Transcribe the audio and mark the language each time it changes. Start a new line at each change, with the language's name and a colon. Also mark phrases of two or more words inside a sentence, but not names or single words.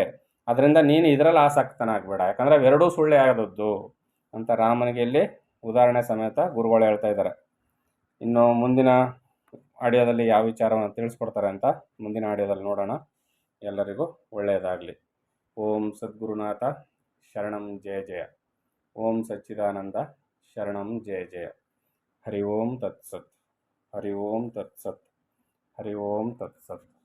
Kannada: ಅದರಿಂದ ನೀನು ಇದರಲ್ಲಿ ಆಸಕ್ತನಾಗಬೇಡ, ಯಾಕಂದರೆ ಅವೆರಡೂ ಸುಳ್ಳೇ ಆದದ್ದು ಅಂತ ರಾಮನಿಗೆ ಇಲ್ಲಿ ಉದಾಹರಣೆ ಸಮೇತ ಗುರುಗಳು ಹೇಳ್ತಾ ಇದ್ದಾರೆ. ಇನ್ನು ಮುಂದಿನ ಆಡಿಯೋದಲ್ಲಿ ಯಾವ ವಿಚಾರವನ್ನು ತಿಳಿಸ್ಕೊಡ್ತಾರೆ ಅಂತ ಮುಂದಿನ ಆಡಿಯೋದಲ್ಲಿ ನೋಡೋಣ. ಎಲ್ಲರಿಗೂ ಒಳ್ಳೆಯದಾಗಲಿ.
Sanskrit: ಓಂ ಸದ್ಗುರುನಾಥ ಶರಣಂ ಜಯ ಜಯ. ಓಂ ಸಚ್ಚಿದಾನಂದ ಶರಣಂ ಜಯ ಜಯ. ಹರಿ ಓಂ ತತ್ಸತ್. ಹರಿ ಓಂ ತತ್ಸತ್. ಹರಿ ಓಂ ತತ್ಸತ್.